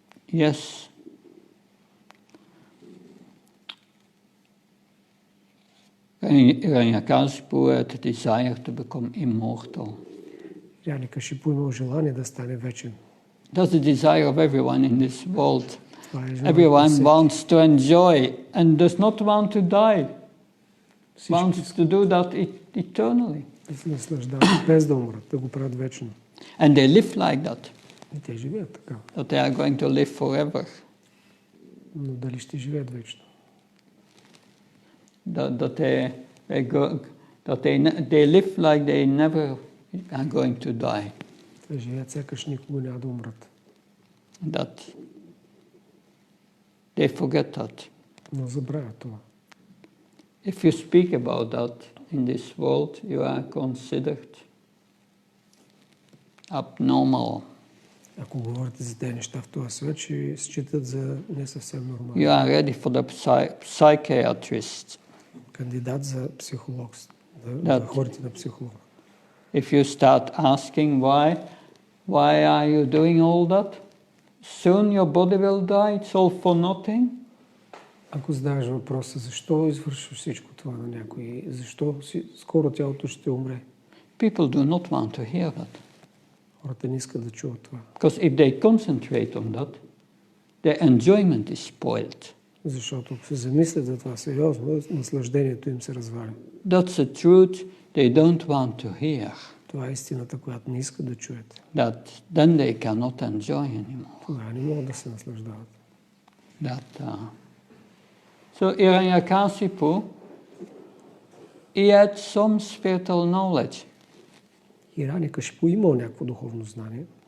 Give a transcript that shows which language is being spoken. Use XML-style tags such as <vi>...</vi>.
<en>Yes, Hiranyakasipu had a desire to become immortal.</en> <bg>Хираникашипу имал желание да стане вечен.</bg> <en>That's the desire of everyone in this world.</en> <bg>Това е желание</bg> <en>Everyone</en> <bg>на всеки.</bg> <en>wants to enjoy and does not want to die. Wants to do that eternally.</en> <bg>Да се наслаждават без да умрат, да го правят вечно.</bg> <en>And they live like that.</en> <bg>И те живеят така.</bg> <en>That they are going to live forever.</en> <bg>Но дали ще живеят вечно?</bg> <en>That they live like they never are going to die.</en> <bg>Те живеят сякаш никога няма да умрат.</bg> <en>That they forget that.</en> <bg>Но забравят това.</bg> <en>If you speak about that in this world, you are considered abnormal.</en> <bg>Ако говорите за тези неща в този свет, ще считат за не съвсем нормално.</bg> <en>You are ready for the psychiatrist.</en> <bg>Кандидат за психолог, да ходите на психолог.</bg> <en>If you start asking why are you doing all that? Soon your body will die, it's all for nothing.</en> <bg>Ако задаваш въпроса, защо извършваш всичко това на някой, защо скоро тялото ще умре?</bg> <en>People do not want to hear that.</en> <bg>Хората не искат да чуват това.</bg> <en>Because if they concentrate on that, their enjoyment is spoiled.</en> <bg>Защото ако се замислят за това сериозно, наслаждението им се разваля.</bg> <en>That's a truth they don't want to hear.</en> <bg>Това е истината, която не искат да чуят.</bg> <en>That then they cannot enjoy anymore.</en> <bg>Тогава не могат да се наслаждават.</bg> <en>So Hiranyakasipu, he had some spiritual knowledge.</en> <bg>Хираникашипу имал някакво духовно знание.</bg>